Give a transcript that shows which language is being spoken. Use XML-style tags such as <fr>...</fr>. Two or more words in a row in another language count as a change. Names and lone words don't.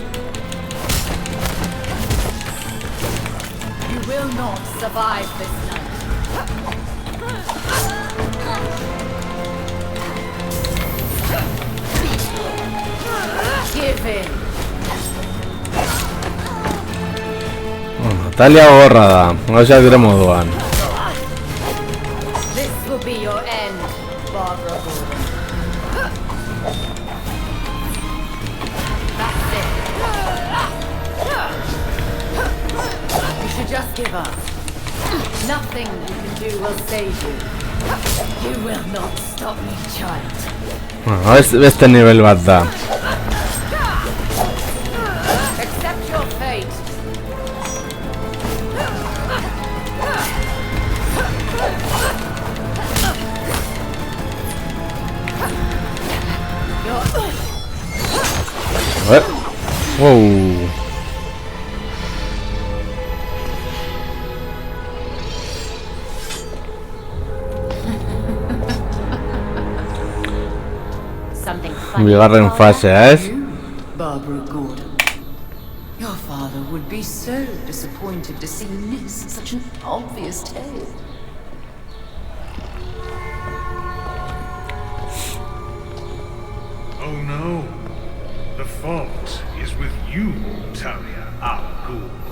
<en>You will not survive this night. Give in.</en> <eu>Talia gogorra da, gauzak dire moduan.</eu> <en>This will be your end, Barbara Gordon. That's it. You should just give up. Nothing you can do will save you. You will not stop me, child.</en> <eu>Beste nivel bat da.</eu> <en>Accept your fate. Wow.</en> <eu>Bigarren fasea, ez?</eu> <en>Barbara Gordon. Your father would be so disappointed to see miss such an obvious tale. Oh no. The fault is with you, Talia al Ghul.</en>